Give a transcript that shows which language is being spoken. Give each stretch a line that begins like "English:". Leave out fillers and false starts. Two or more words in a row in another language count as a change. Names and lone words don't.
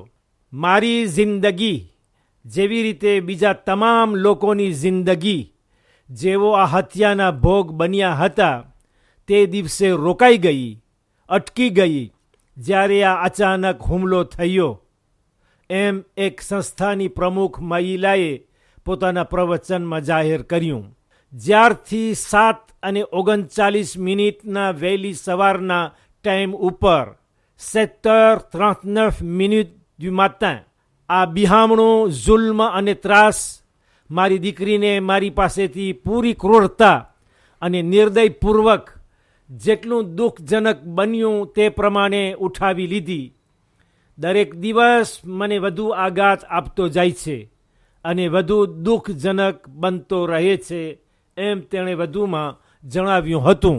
Gujarati: મારી જિંદગી જેવી રીતે બીજા તમામ લોકોની જિંદગી જેવો આ હત્યાના ભોગ બન્યા હતા તે દિવસે રોકાઈ ગઈ, અટકી ગઈ જ્યારે આ અચાનક હુમલો થયો, એમ એક સંસ્થાની પ્રમુખ મહિલાએ પોતાના પ્રવચનમાં જાહેર કર્યું. જ્યારથી 7:39 વહેલી સવારના ટાઈમ ઉપર
French: 7h39 du matin
Gujarati: આ બિહામણું જુલ્મ અને ત્રાસ મારી દીકરીને મારી પાસેથી પૂરી ક્રૂરતા અને નિર્દયપૂર્વક જેટલું દુઃખજનક બન્યું તે પ્રમાણે ઉઠાવી લીધી. દરેક દિવસ મને વધુ આઘાત આપતો જાય છે અને વધુ દુઃખજનક બનતો રહે છે, એમ તેણે વધુમાં જણાવ્યું હતું.